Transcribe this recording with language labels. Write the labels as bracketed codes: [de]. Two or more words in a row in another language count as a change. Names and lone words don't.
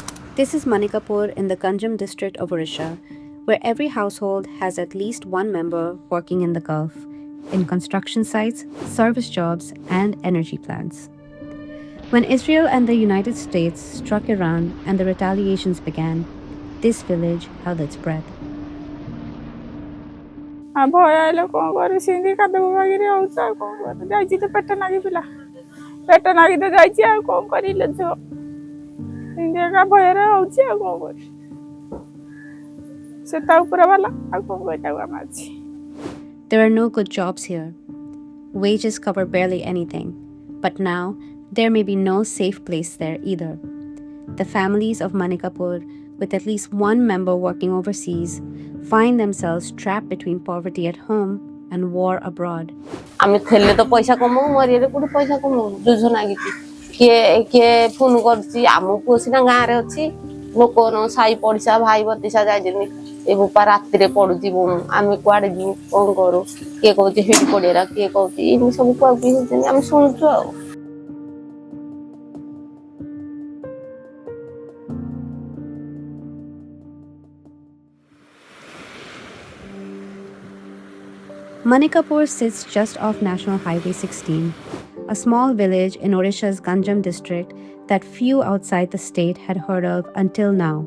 [en] This is Manikapur in the Ganjam district of Odisha, where every household has at least one member working in the Gulf, in construction sites, service jobs, and energy plants. When Israel and the United States struck Iran and the retaliations began, this village held its breath. [or] ଭୟ ହେଲେ କ'ଣ କରେ ସେମିତି କାଦବ ବାଗିରେ ହଉଛି ଆଉ କ'ଣ କରେ ଯାଇଛି ତ ପେଟ ନାଗି ପିଲା ପେଟ ନାଗି ତ ଯାଇଛି ଆଉ କ'ଣ କରିଲେ ଝିଅ ସେମିତି ଏକା ଭୟରେ ହଉଛି ଆଉ କ'ଣ କରେ ସେ ତା ଉପରେ ବାଲା ଆଉ କ'ଣ କରିଥାଉ ଆମେ ଅଛି। [en] There are no good jobs here. Wages cover barely anything, but now there may be no safe place there either. The families of Manikapur, with at least one member working overseas, find themselves trapped between poverty at home and war abroad. [or] ଆମେ ଥିଲେ ତ ପଇସା କମଉ ମରିଆରେ କୋଉଠି ପଇସା କମଉ ଯୁଝ ନାଗିଛି କିଏ କିଏ ଫୋନ କରୁଛି ଆମ ପୁଅ ସିନା ଗାଁରେ ଅଛି ଲୋକ ସାହି ପଡ଼ିଶା ଭାଇ ଭତିଶା ଯାଇଛନ୍ତି ଏ ବୋପା ରାତିରେ ପଡୁଛି ଆମେ କୁଆଡେ ଯିବୁ କ'ଣ କରୁ କିଏ କହୁଛି ହେଇଠି ପଡିଆରା କିଏ କହୁଛି ଏମିତି ସବୁ କୁଆକୁଇ ହଉଛନ୍ତି ଆମେ ଶୁଣୁଛୁ ଆଉ। [en] Manikapur sits just off National Highway 16, a small village in Odisha's Ganjam district that few outside the state had heard of until now.